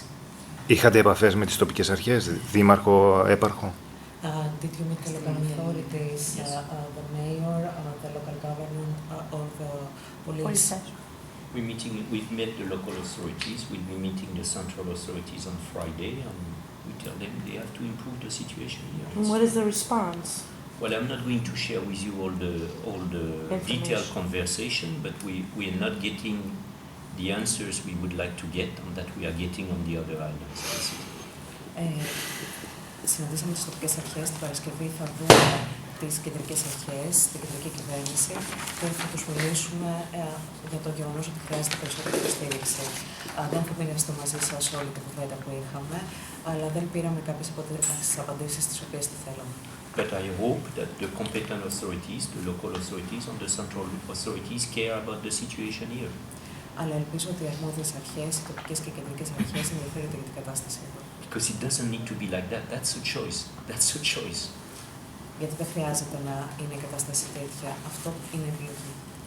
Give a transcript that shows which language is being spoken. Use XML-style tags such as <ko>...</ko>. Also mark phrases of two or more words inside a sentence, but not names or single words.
<el>Είχατε επαφές με τις τοπικές αρχές, δήμαρχο, έπαρχο?</el> <en>Did you meet the local authorities, the mayor, the local government, or the police? We've met the local authorities, we'll be meeting the central authorities on Friday, and we tell them they have to improve the situation here. And what is the response? Well, I'm not going to share with you all the detailed conversation, but we are not getting the answers we would like to get and that we are getting on the other islands.</en> <el>Συναντήσαμε τις τοπικές αρχές την Παρασκευή, θα δούμε τις κεντρικές αρχές, την κεντρική κυβέρνηση και θα τους μιλήσουμε για το γεγονός ότι χρειάζεται περισσότερη υποστήριξη. Δεν θα μοιραστώ μαζί σας όλη την κουβέντα που είχαμε, αλλά δεν πήραμε κάποιες από τις απαντήσεις τις οποίες τη θέλαμε.</el> <en>But I hope that the competent authorities, the local authorities and the central authorities care about the situation here.</en> <el>Αλλά ελπίζω ότι οι αρμόδιες αρχές, οι τοπικές και κεντρικές αρχές ενδιαφέρονται για την κατάσταση εδώ.</el> <en>Because it doesn't need to be like that. That's a choice. That's a choice.</en> <el>Γιατί δεν χρειάζεται να είναι η κατάσταση τέτοια. Αυτό είναι επιλογή.</el>